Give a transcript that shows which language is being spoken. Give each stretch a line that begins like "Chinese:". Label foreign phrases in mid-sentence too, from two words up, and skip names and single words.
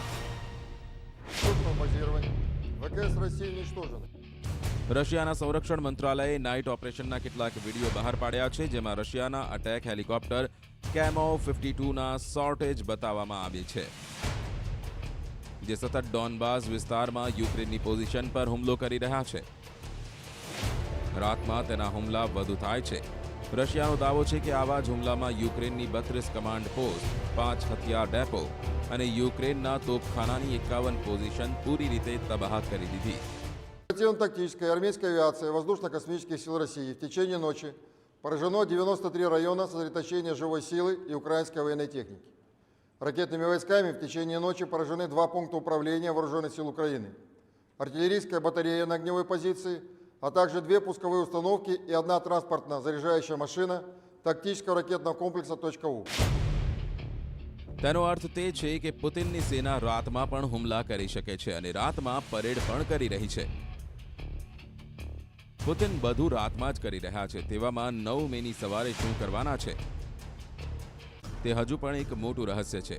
Gujarati: રશિયાના સંરક્ષણ મંત્રાલયે નાઇટ ઓપરેશનના કેટલાક વિડીયો બહાર પાડ્યા છે, જેમાં રશિયાના
English: attack helicopter
Gujarati: કેમો 52ના શોર્ટેજ બતાવવામાં આવી છે, જે સતત ડોનબાસ વિસ્તારમાં યુક્રેનની પોઝિશન પર હુમલો કરી રહ્યા છે. રાતમાં તેના હુમલા વધુ થાય છે. રશિયાનો દાવો છે કે આવા જ હુમલામાં યુક્રેનની 32
English: command post,
Gujarati: 5 હથિયાર ડેપો અને યુક્રેનના તોપખાનાની 51 પોઝિશન પૂરી રીતે તબાહ કરી દીધી.
Russian: Оперативно-тактической и армейской авиации воздушно-космических сил России в течение ночи поражено 93 района сосредоточения живой силы и украинской военной техники. Ракетными войсками в течение ночи поражены 2 пункта управления вооруженных сил Украины, артиллерийская батарея на огневой позиции, а также 2 пусковые установки и 1 транспортно-заряжающая машина тактического ракетного комплекса .У.
Gujarati: તેનો અર્થ તે છે કે પુતિનની સેના રાતમાં પણ હુમલા કરી શકે છે અને રાતમાં પરેડ પણ કરી રહી છે. પુતિન બધું રાતમાં જ કરી રહ્યા છે. તેવામાં 9 મેની સવારે શું કરવાના છે તે હજુ પણ એક મોટું રહસ્ય છે.